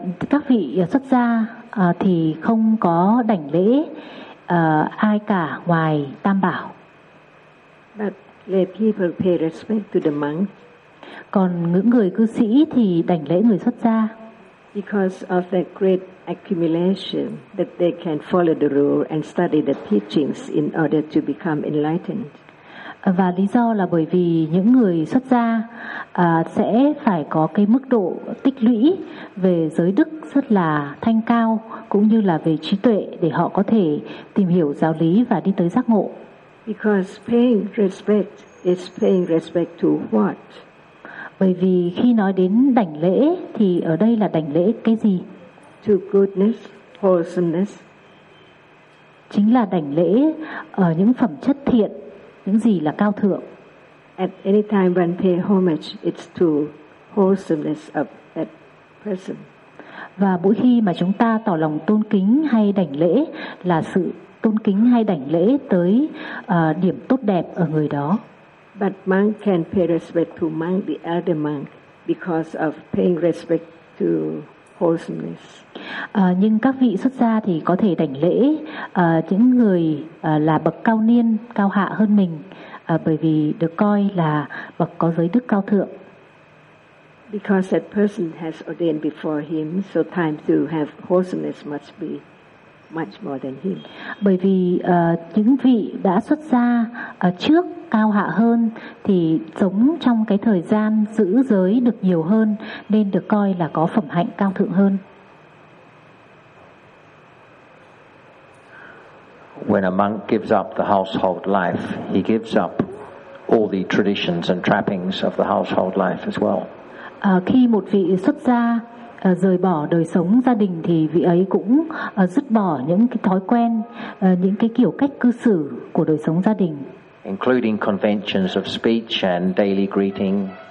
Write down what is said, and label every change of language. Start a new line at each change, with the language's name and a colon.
Vietnamese: Các vị xuất gia thì không có đảnh lễ ai cả ngoài Tam Bảo.
English: But lay people pay respect to the monk.
Vietnamese: Còn những người cư sĩ thì đảnh lễ người xuất gia.
English: Because of their great accumulation, that they can follow the rule and study the teachings in order to become enlightened.
Vietnamese: Và lý do là bởi vì những người xuất gia sẽ phải có cái mức độ tích lũy về giới đức rất là thanh cao, cũng như là về trí tuệ để họ có thể tìm hiểu giáo lý và đi tới giác ngộ.
English: Because paying respect is paying respect to what?
Vietnamese: Bởi vì khi nói đến đảnh lễ thì ở đây là đảnh lễ cái gì?
English: To goodness, wholesomeness.
Vietnamese: Chính là đảnh lễ ở những phẩm chất thiện, những gì là cao thượng.
English: At any time when pay homage, it's to wholesomeness of that person.
Vietnamese: Và mỗi khi mà chúng ta tỏ lòng tôn kính hay đảnh lễ là sự tôn kính hay đảnh lễ tới điểm tốt đẹp ở người đó.
English: But monk can pay respect to monk, the elder monk, because of paying respect to wholesomeness.
Vietnamese: Nhưng các vị xuất gia thì có thể đảnh lễ những người là bậc cao niên, cao hạ hơn mình, bởi vì được coi là bậc có giới đức cao thượng.
English: Because that person has ordained before him, so time to have wholesomeness must be much more than him.
Vietnamese: Bởi vì những vị đã xuất gia trước cao hạ hơn thì sống trong cái thời gian giữ giới được nhiều hơn nên được coi là có phẩm hạnh cao thượng hơn.
English: When a monk gives up the household life, he gives up all the traditions and trappings of the household life as well.
Vietnamese: Khi một vị xuất gia rời bỏ đời sống gia đình thì vị ấy cũng dứt bỏ những cái thói quen, những cái kiểu cách cư xử của đời sống gia đình.
English: Including conventions of speech and daily greeting.